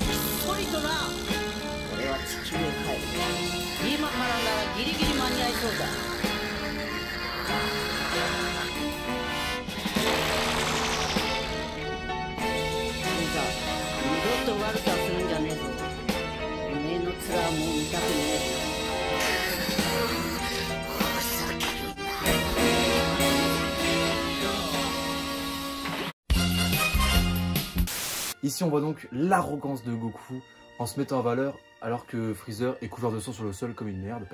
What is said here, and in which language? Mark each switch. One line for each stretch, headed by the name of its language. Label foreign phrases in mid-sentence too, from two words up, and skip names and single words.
Japanese: ひっそりとな。俺は地球へ帰る。今からならギリギリ間に合いそうだ。いざ二度と悪さするんじゃねえぞ。おめえの面はもう見たくねえ。
French: Ici on voit donc l'arrogance de Goku en se mettant en valeur alors que Freezer est couvert de sang sur le sol comme une merde.